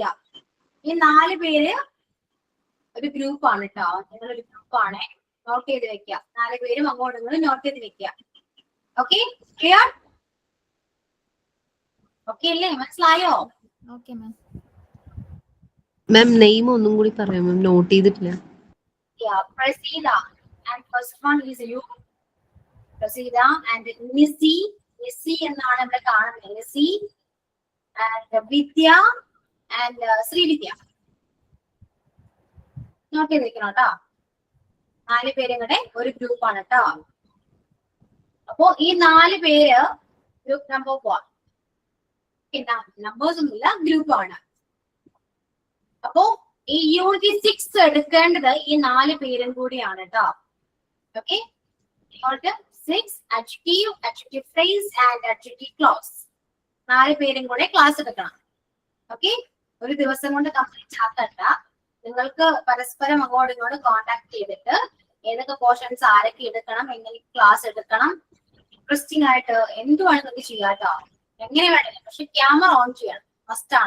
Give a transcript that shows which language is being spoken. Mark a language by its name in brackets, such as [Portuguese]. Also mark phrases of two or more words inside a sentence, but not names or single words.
[Malayalam] ഈ 4 പേര് ഒരു ഗ്രൂപ്പാണ് കേട്ടോ. നിങ്ങളൊരു ഗ്രൂപ്പാണ്, നോട്ട് ചെയ്ത് വെക്കുക. 4 പേരും അങ്ങോട്ടും ഇങ്ങോട്ടും നോട്ട് ചെയ്ത് വെക്കുക. [English] okay, clear? [Malayalam] ഓക്കെ അല്ലേ? മനസ്സിലായോ? [English] Okay, ma'am. ma'am name [Malayalam] ഒന്നും കൂടി പറയാം മാം, നോട്ട് ചെയ്തിട്ടില്ല. [English] Yeah, Prasida. And first one is you. [Malayalam] Prasida and Nisi. Nisi എന്നാണ് ഇവിടെ കാണുന്നത്. [English] Nisi and Vidya and Srividya. [Malayalam] നോട്ട് ചെയ്ത് വെക്കണം കേട്ടോ. 4 പേരും കൂടെ ഒരു ഗ്രൂപ്പാണ് കേട്ടോ. അപ്പോ ഈ 4 പേര് [English] group number [Malayalam] 1. നമ്പേഴ്സ് ഒന്നുമില്ല, ഗ്രൂപ്പാണ്. അപ്പോ ഈ യൂണിറ്റ് 6 എടുക്കേണ്ടത് ഈ 4 പേരും കൂടിയാണ് കേട്ടോ. [English] okay, unit 6 adjective, adjective phrase and adjective clause. [Malayalam] 4 പേരും കൂടെ ക്ലാസ് എടുക്കണം. ഓക്കെ, ഒരു ദിവസം കൊണ്ട് കംപ്ലീറ്റ് ആക്കണ്ട. നിങ്ങൾക്ക് പരസ്പരം അങ്ങോട്ടും ഇങ്ങോട്ടും കോണ്ടാക്ട് ചെയ്തിട്ട് ഏതൊക്കെ പോർഷൻസ് ആരൊക്കെ എടുക്കണം, എങ്ങനെ ക്ലാസ് എടുക്കണം, ഇൻട്രസ്റ്റിംഗ് ആയിട്ട് എന്തുവാണ് നിങ്ങൾക്ക് ചെയ്യാം കേട്ടോ. എങ്ങനെ വേണമെങ്കിലും, പക്ഷെ [English] camera on [Malayalam] ചെയ്യണം, മസ്റ്റ് ആണ്.